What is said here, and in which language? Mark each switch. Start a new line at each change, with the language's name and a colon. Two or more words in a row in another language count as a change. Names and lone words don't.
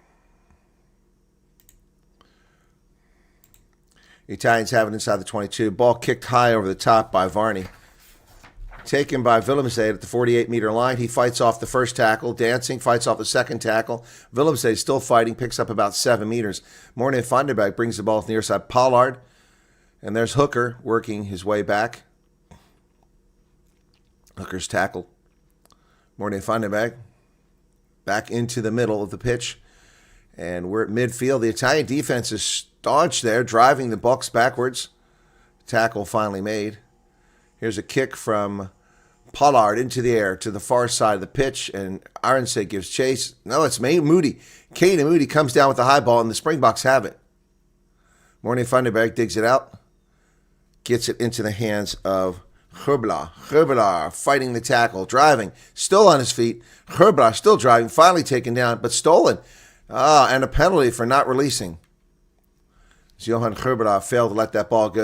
English: The Italians have it inside the 22. Ball kicked high over the top by Varney. Taken by Willemstad at the 48-meter line. He fights off the first tackle. Dancing fights off the second tackle. Willemstad still fighting, picks up about 7 meters. Morne van der Berg brings the ball to the near side. Pollard. And there's Hooker working his way back. Hooker's tackled. Morne van der Berg back into the middle of the pitch. And we're at midfield. The Italian defense is staunch there, driving the Bucks backwards. Tackle finally made. Here's a kick from Pollard into the air to the far side of the pitch, and Ironside gives chase. No, it's Moody. Caden Moody comes down with the high ball, and the Springboks have it. Morne van der Berg digs it out, gets it into the hands of Gerbelaar. Gerbelaar fighting the tackle, driving, still on his feet. Gerbelaar still driving, finally taken down, but stolen. And a penalty for not releasing. Johan Gerbelaar failed to let that ball go.